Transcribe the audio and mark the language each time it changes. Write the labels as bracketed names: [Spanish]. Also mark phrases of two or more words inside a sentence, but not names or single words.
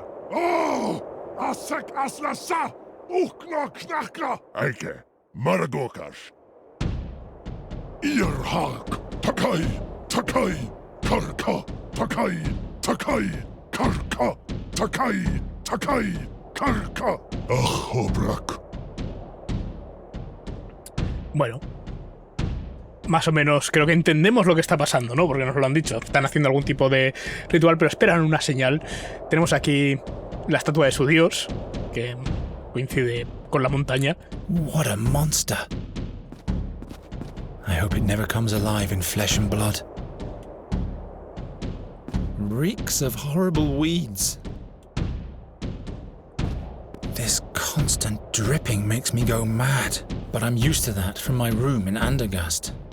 [Spanish] Oh! Asak Aslasa! Ukna Knaka! Eike, Maragokash. Irhak, Takai, Takai, Karka, Takai, Takai, Karka, Takai, Takai, Karka. Obrak. Bueno. Más o menos creo que entendemos lo que está pasando, ¿no? Porque nos lo han dicho. Están haciendo algún tipo de ritual, pero esperan una señal. Tenemos aquí la estatua de su dios, que coincide con la montaña. [English] What a monster. I hope it never comes alive in flesh and blood. Reeks of horrible weeds. This constant dripping makes me go mad, but I'm used to that from my room in Andergast.